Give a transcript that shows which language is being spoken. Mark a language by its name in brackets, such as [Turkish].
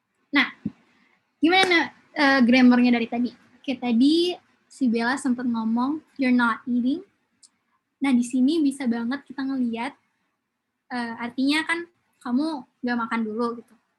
[Indonesian] Nah, gimana grammarnya dari tadi? Oke, tadi si Bella sempat ngomong [English] you're not eating. [Indonesian] Nah, di sini bisa banget kita ngelihat artinya kan kamu gak makan dulu gitu.